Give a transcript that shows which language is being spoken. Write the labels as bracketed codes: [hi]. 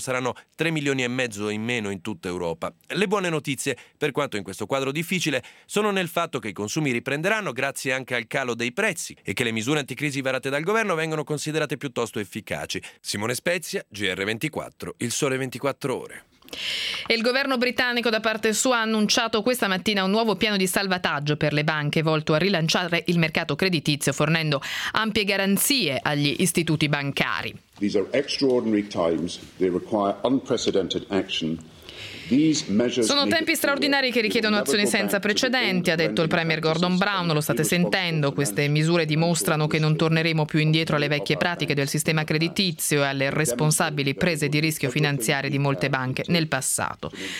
[it] Saranno 3 milioni e mezzo in meno in tutta Europa. Le buone notizie, per quanto in questo quadro difficile, sono nel fatto che i consumi riprenderanno grazie anche al calo dei prezzi e che le misure anticrisi varate dal governo vengono considerate piuttosto efficaci. Simone Spezia, GR24, Il Sole 24 Ore. E il governo britannico da parte sua ha annunciato questa mattina un nuovo piano di salvataggio per le banche volto a rilanciare il mercato creditizio fornendo ampie garanzie agli istituti bancari. [en] These are extraordinary times. They require unprecedented action. [it] Sono tempi straordinari che richiedono azioni senza precedenti, ha detto il premier Gordon Brown, lo state sentendo. Queste misure dimostrano che non torneremo più indietro alle vecchie pratiche del sistema creditizio e alle responsabili prese di rischio finanziarie di molte banche nel passato.